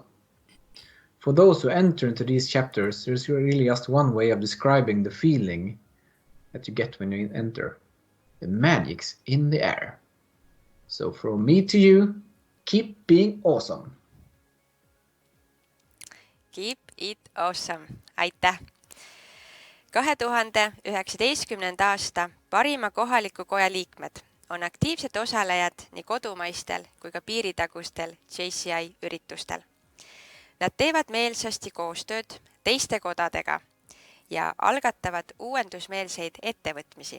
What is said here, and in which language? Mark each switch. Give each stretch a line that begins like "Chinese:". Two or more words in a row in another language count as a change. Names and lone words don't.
English: For those who enter into these chapters, there's really just one way of describing the feeling that you get when you enter. The magic's in the air. So from me to you, keep being awesome. Keep it awesome.
Estonian: Aitäh! 2019. aasta parima kohaliku koja liikmed on aktiivsed osalejad nii kodumaistel kui ka piiritagustel JCI üritustel. Nad teevad meelsasti koostööd teiste kodadega ja algatavad uuendusmeelseid ettevõtmisi.